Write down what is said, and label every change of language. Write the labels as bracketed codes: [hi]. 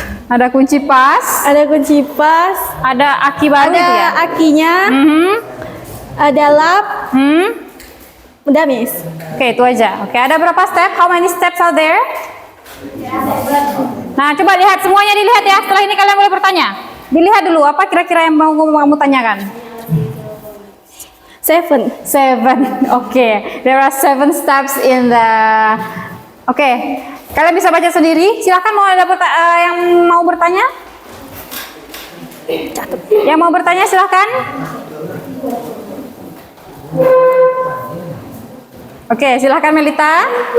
[id] Ada kunci pas, ada kunci pas, ada aki baru ada itu ya. akinya, ada lap, udah miss. Oke, itu aja. Oke, ada berapa step? [en] How many steps are there? [id] Nah, coba lihat semuanya, dilihat ya. Setelah ini kalian boleh bertanya. Dilihat dulu apa kira-kira yang mau kamu tanyakan. 7. [en] Oke, there are 7 steps in the. [id] Oke, kalian bisa baca sendiri. Silakan, mau ada yang mau bertanya? Yang mau bertanya silakan. Oke, silakan Melita.